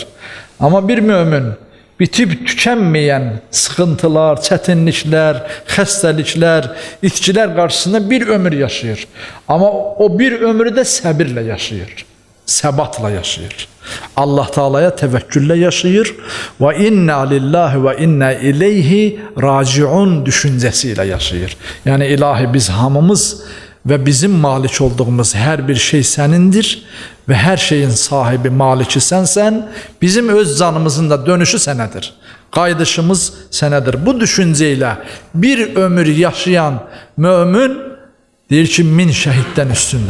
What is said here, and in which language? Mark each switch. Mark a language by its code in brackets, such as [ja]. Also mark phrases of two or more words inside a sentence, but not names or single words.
[az] Amma bir mömin bitib tükənməyən sıxıntılar, çətinliklər, xəstəliklər, itkilər qarşısında bir ömür yaşayır. Amma o bir ömrü də səbirlə yaşayır, səbatla yaşayır. Allah Taala'ya təvəkküllə yaşayır və [ar] إنا لله [az] və [ar] إنا إليه راجعون [az] düşüncəsi ilə yaşayır. Yəni ilahi biz hamımız və bizim malik olduğumuz hər bir şey sənindir və hər şeyin sahibi, maliki sənsən, bizim öz canımızın da dönüşü sənədir, qaydışımız sənədir. Bu düşüncə ilə bir ömür yaşayan mömin deyir ki, 1000 şəhiddən üstündür.